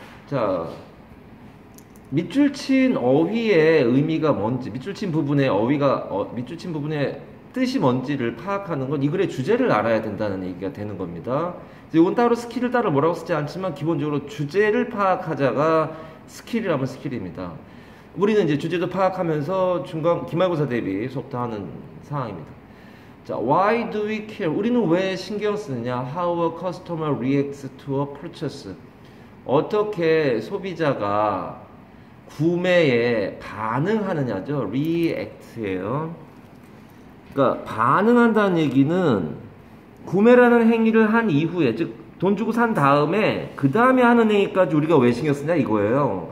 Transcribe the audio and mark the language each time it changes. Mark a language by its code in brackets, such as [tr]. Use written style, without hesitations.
[ko] 자, 밑줄 친 어휘의 의미가 뭔지, 밑줄 친 부분의 밑줄 친 부분의 뜻이 뭔지를 파악하는 건 이 글의 주제를 알아야 된다는 얘기가 되는 겁니다. 이건 따로 스킬을 따로 뭐라고 쓰지 않지만 기본적으로 주제를 파악하자가 스킬이라면 스킬입니다. 우리는 이제 주제도 파악하면서 기말고사 대비 수업도 하는 상황입니다. 자, [en] why do we care? [ko] 우리는 왜 신경 쓰느냐? [en] How a customer reacts to a purchase. [ko] 어떻게 소비자가 구매에 반응하느냐죠. react예요. 그러니까 반응한다는 얘기는 구매라는 행위를 한 이후에, 즉 돈 주고 산 다음에 그 다음에 하는 행위까지 우리가 왜 신경 쓰냐 이거예요.